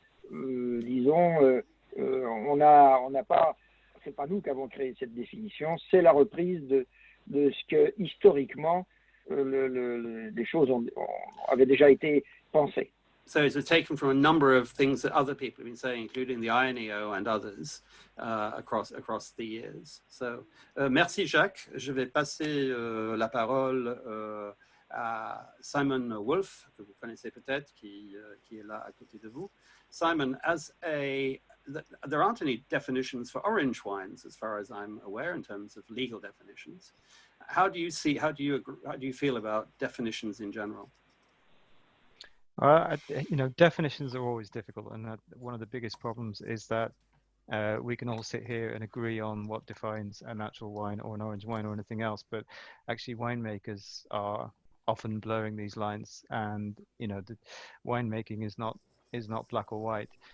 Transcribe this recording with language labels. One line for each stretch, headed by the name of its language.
French: Disons, on n'a pas, c'est pas nous qui avons créé cette définition, c'est la reprise de ce que historiquement les choses avaient déjà été pensées.
English: So it was taken from a number of things that other people have been saying, including the INEO and others across the years. So, merci Jacques.
French: Je vais passer la parole à Simon Wolf, que vous connaissez peut-être, qui est là à côté de vous.
English: Simon, there aren't any definitions for orange wines, as far as I'm aware, in terms of legal definitions. How do you feel about definitions in general? Definitions are always difficult, and one of the biggest problems is that we can all sit here and agree on what defines a natural wine or an orange wine or anything else, but actually winemakers are often blurring these lines, and the winemaking is not black or white.